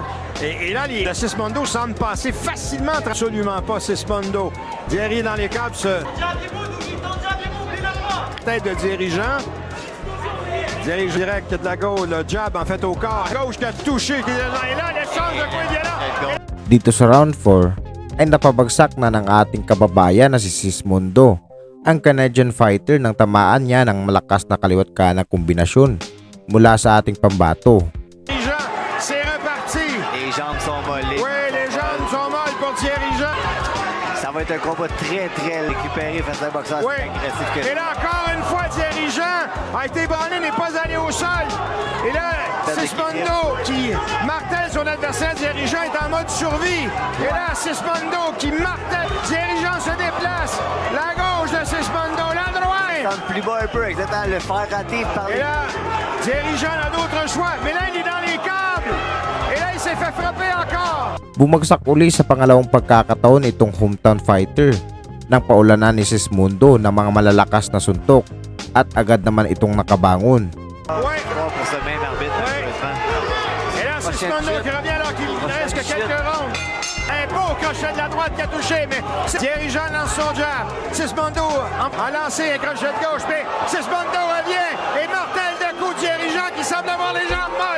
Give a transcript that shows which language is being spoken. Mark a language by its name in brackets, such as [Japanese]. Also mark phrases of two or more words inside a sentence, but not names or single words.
[French] Et là, de Sismondo semble passer facilement. Absolument pas Sismondo. Thierry dans les câbles. Tête de dirigeant. Dirige direct de la gauche. Le jab en fait au corps. Gauche qui a touché. Et là, l'échange de coups violent. [Filipino] Dito sa round 4 ay napabagsak na ng ating kababayan na si Sismondo, ang Canadian fighter, nang tamaan niya ng malakas na kaliwat kanang kombinasyon mula sa ating pambato. [French] Dirigeant, c'est reparti. Les jambes sont mollées. Oui, les jambes sont molles pour Thierry Jean. Ça va être un combat très récupéré face à un boxeur Oui. agressif que Et là, encore une fois, Thierry Jean a été banné, n'est pas allé au sol. Et là, Sismondo qui martèle son adversaire. Thierry Jean est en mode survie. Et là, Sismondo qui martèle. Thierry Jean se déplace. La gauche de Sismondo, la droite. Tente plus bas un peu, exactement, le faire rater par Et là, Thierry Jean n'a d'autre choix. Mais là, il est dans les câbles. Et là, il s'est fait frapper encore. [Filipino] Bumagsak uli sa pangalawang pagkakataon itong hometown fighter nang paulanan ni Sismondo ng mga malalakas na suntok at agad naman itong nakabangon. [French] Oui. pour ce même arbitre, Ouais. malheureusement. Et là, Sismondo qui revient alors qu'il ne reste que quelques rondes. Un beau crochet de la droite qui a touché, mais Thierry Jean lance son jab. Sismondo a lancé un crochet de gauche, mais Sismondo revient et mortel de coup Thierry Jean qui semble avoir les jambes molles.